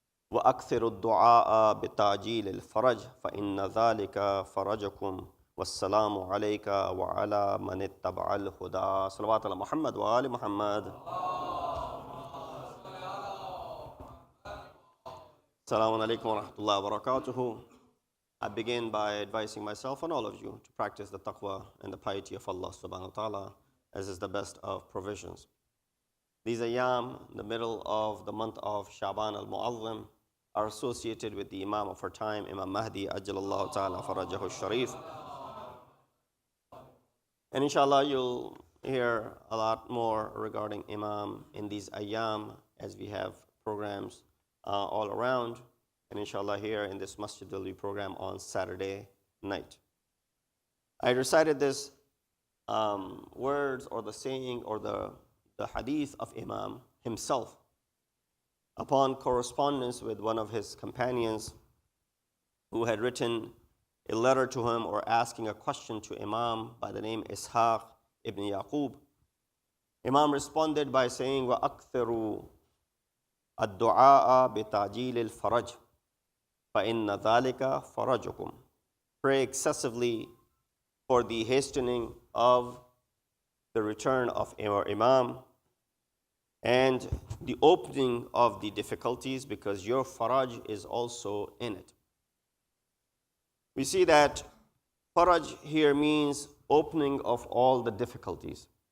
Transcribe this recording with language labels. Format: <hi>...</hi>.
<ar>وأكثر الدعاء بتعجيل الفرج فإن ذلك فرجكم والسلام عليك وعلى من اتبع الهدى صلوات على محمد وآل محمد السلام عليكم ورحمة الله وبركاته.</ar> <en>I begin by advising myself and all of you to practice the taqwa and the piety of Allah subhanahu wa ta'ala as is the best of provisions. These ayyam, the middle of the month of Shaban al-Mu'azzam, are associated with the Imam of our time, Imam Mahdi ajjalallahu ta'ala farajahu sharif. And inshallah you'll hear a lot more regarding Imam in these ayyam as we have programs all around. And inshallah here in this Masjid-e-Ali program on Saturday night. I recited this words or the saying or the hadith of Imam himself upon correspondence with one of his companions who had written a letter to him or asking a question to Imam by the name Ishaq ibn Yaqub. Imam responded by saying,</en> <ar>وَأَكْثِرُوا الدُّعَاءَ بِتَعْجِيلِ الْفَرَجِ فَإِنَّ ذَلِكَ فَرَجُكُمْ.</ar> <en>Pray excessively for the hastening of the return of our Imam and the opening of the difficulties because your faraj is also in it. We see that faraj here means opening of all the difficulties.</en>